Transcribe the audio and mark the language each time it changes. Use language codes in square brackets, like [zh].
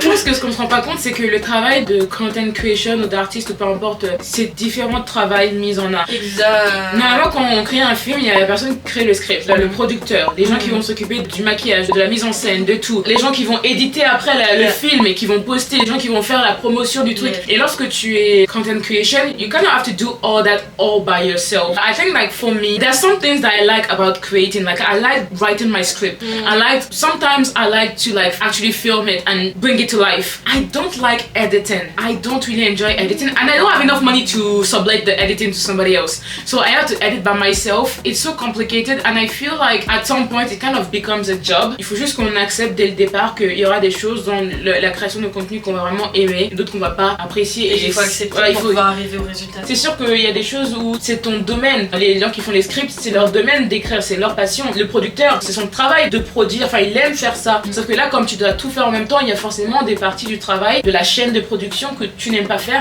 [fr] Je pense que ce qu'on se rend pas compte, c'est que le travail de content creation ou d'artiste ou peu importe, c'est différents travails mis en art. Exact. Normalement, quand on crée un film, il y a la personne qui crée le script, là, le producteur, les gens qui vont s'occuper du maquillage, de la mise en scène, de tout, les gens qui vont éditer après le film et qui vont poster, les gens qui vont faire la promotion du truc. Et lorsque tu es [en] content creation, you kind of have to do all that all by yourself. I think like for me, there's some things that I like about creating. Like I like writing my script. Sometimes I like to like actually film it and bring it to life. I don't like editing. I don't really enjoy editing, and I don't have enough money to sublet the editing to somebody else. So I have to edit by myself. It's so complicated, and I feel like at some point it kind of becomes a job. [fr] Il faut juste qu'on accepte dès le départ qu'il y aura des choses dans la création de contenu qu'on va vraiment aimer, d'autres qu'on va pas apprécier. Et il faut accepter pour pouvoir arriver au résultat. C'est sûr qu'il y a des choses où c'est ton domaine. Les gens qui font les scripts, c'est leur domaine d'écrire, c'est leur passion. Le producteur, c'est son travail de produire, enfin il aime faire ça. Sauf que là, comme tu dois tout faire en même temps, il y a forcément des parties du travail, de la chaîne de production que tu n'aimes pas faire.